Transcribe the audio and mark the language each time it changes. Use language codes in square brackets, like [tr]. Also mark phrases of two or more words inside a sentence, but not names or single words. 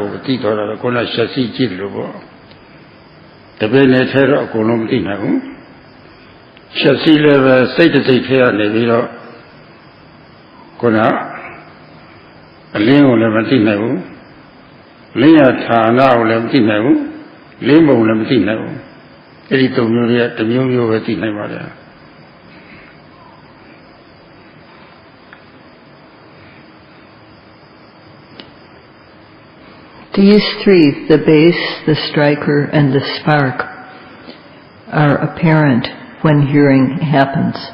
[my] သိတော်တာကိုယ်ကရှက်စီကြည့်လို့ပေါ့တပည့်နဲ့ထဲတော့အကုန်လုံးမသိနိုင်ဘူးရှက်စီလည်းပဲစိတ်တစ်စိတ်ထဲကနေပြီးတော့ကိုယ်ကအလင်းကိုလည်းမသိနိုင်ဘူးလင်းရဌာနကိုလည်းမသိနိုင်ဘူးလင်းပုံလည်းမသိနိုင်ဘူးအဲ့ဒီသုံးမျိုးတွေကတစ်မျိုးမျိုးပဲသိနိုင်ပါတယ် [en] These three, the base, the striker, and the spark, are apparent when hearing happens.